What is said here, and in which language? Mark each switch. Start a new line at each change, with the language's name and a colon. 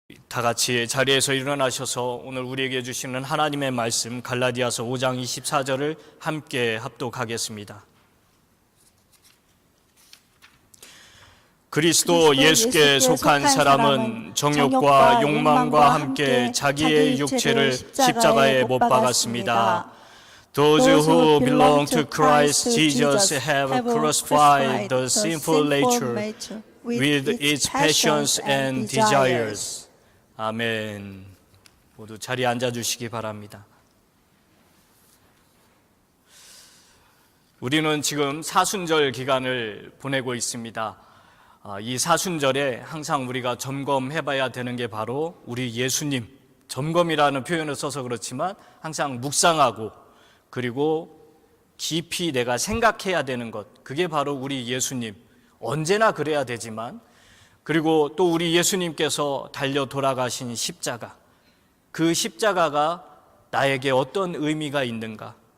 Korean: 다 같이 자리에서 일어나셔서 오늘 우리에게 주시는 하나님의 말씀 갈라디아서 5장 24절을 함께 합독하겠습니다. 그리스도 예수께 속한 사람은 정욕과 욕망과 함께 자기의 육체를 십자가에 못 박았습니다.
English: Those who belong to Christ Jesus have crucified the sinful nature with its passions and desires.
Korean: 아멘. 모두 자리에 앉아주시기 바랍니다. 우리는 지금 사순절 기간을 보내고 있습니다. 이 사순절에 항상 우리가 점검해봐야 되는 게 바로 우리 예수님, 점검이라는 표현을 써서 그렇지만 항상 묵상하고 그리고 깊이 내가 생각해야 되는 것, 그게 바로 우리 예수님, 언제나 그래야 되지만, 그리고 또 우리 예수님께서 달려 돌아가신 십자가, 그 십자가가 나에게 어떤 의미가 있는가,